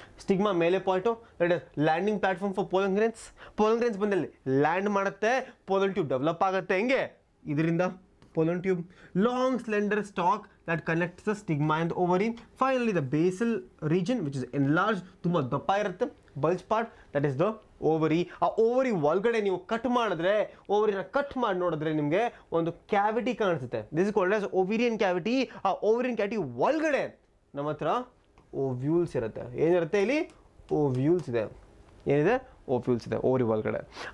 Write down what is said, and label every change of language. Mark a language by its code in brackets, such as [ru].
[kn] Stigma ಮೇಲೆ point, [en] That is landing platform for pollen grains. [kn] Pollen grains ಬಂದಲ್ಲಿ land ಮಾಡುತ್ತೆ, pollen tube develop ಆಗುತ್ತೆ. ಹೆಂಗೆ? ಇದರಿಂದ [en] pollen tube, long slender stalk that connects the stigma and the ovary. Finally the basal region which is enlarged, [kn] ತುಂಬ ದಪ್ಪ ಇರುತ್ತೆ, [en] bulge part, that is the ovary. [kn] ಆ ovary ಒಳಗಡೆ ನೀವು ಕಟ್ ಮಾಡಿದ್ರೆ, ಓವರಿನ ಕಟ್ ಮಾಡಿ ನೋಡಿದ್ರೆ ನಿಮಗೆ ಒಂದು ಕ್ಯಾವಿಟಿ ಕಾಣಿಸುತ್ತೆ. [en] This is called as ovarian cavity. [kn] ಆ ಓವೇರಿಯನ್ ಕ್ಯಾವಿಟಿ ಒಳಗಡೆ ನಮ್ಮ ಹತ್ರ ಓವ್ಯೂಲ್ಸ್ ಇರುತ್ತೆ. ಏನಿರುತ್ತೆ ಇಲ್ಲಿ? ಓವ್ಯೂಲ್ಸ್ ಇದೆ. ಏನಿದೆ? ಓವ್ಯೂಲ್ಸ್ ಇದೆ ಓವರಿ ಒಳಗಡೆ.